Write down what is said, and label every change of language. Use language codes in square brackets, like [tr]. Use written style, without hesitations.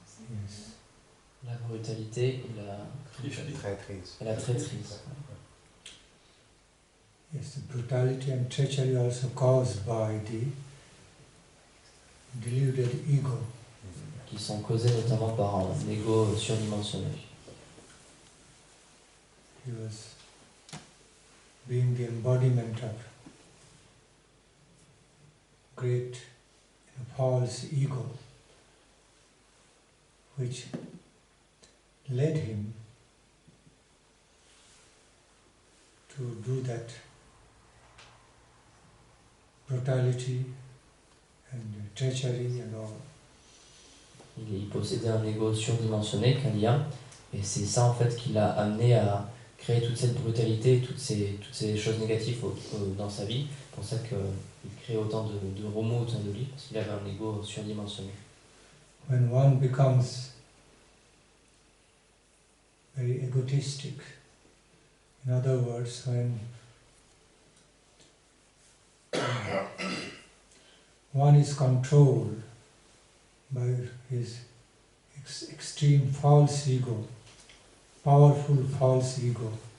[en] Yes. [fr] La brutalité et la Traîtrise. Et la traîtrise. [en] Yes, the brutality and treachery also caused by the deluded ego. [fr] Qui sont causées notamment par un ego surdimensionné. [en] He was being the embodiment of great false ego, which led him to do that brutality and treachery and all. [fr] Il possédait un ego surdimensionné, Kaliya, et c'est ça en fait qui l'a amené à créer toute cette brutalité, toutes ces choses négatives dans sa vie. C'est pour ça qu'il crée autant de remous autour de lui, parce qu'il avait un ego surdimensionné. [en] When one becomes very egotistic, in other words, when one is controlled by his extreme false ego, powerful false ego,